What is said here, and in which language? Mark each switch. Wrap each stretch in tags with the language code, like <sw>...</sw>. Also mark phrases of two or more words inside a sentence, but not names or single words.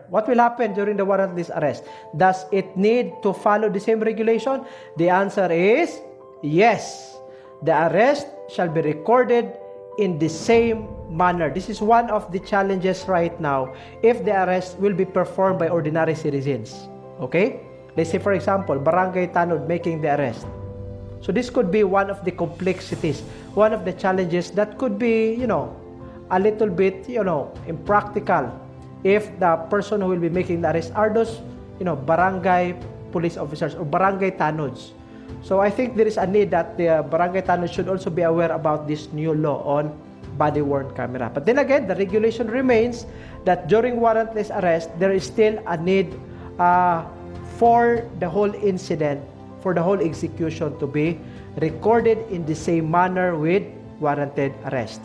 <en>What will happen during the warrantless arrest? Does it need to follow the same regulation? The answer is yes. The arrest shall be recorded in the same manner. This is one of the challenges right now if the arrest will be performed by ordinary citizens. Okay? Let's say, for example, barangay tanod making the arrest. So this could be one of the complexities, one of the challenges that could be, a little bit, impractical if the person who will be making the arrest are those, barangay police officers or barangay tanods. So I think there is a need that the barangay tanods should also be aware about this new law on body-worn camera. But then again, the regulation remains that during warrantless arrest, there is still a need for the whole incident, for the whole execution to be recorded in the same manner with warranted arrest.</en>